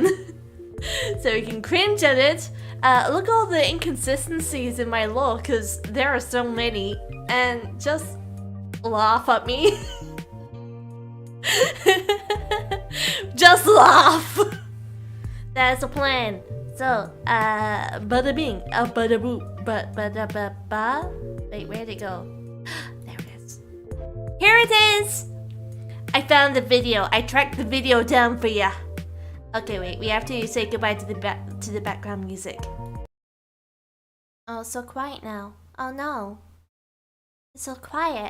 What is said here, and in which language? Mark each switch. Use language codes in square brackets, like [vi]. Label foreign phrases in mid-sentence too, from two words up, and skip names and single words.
[en] So we can cringe at it, look at all the inconsistencies in my lore, because there are so many, and just laugh at me. Just laugh! That's the plan. So, bada bing, bada boop, bada ba ba. Wait, where'd it go? There it is. Here it is! I found the video. I tracked the video down for ya. Okay, wait. We have to say goodbye to the background music. Oh, so quiet now. Oh no, it's so quiet.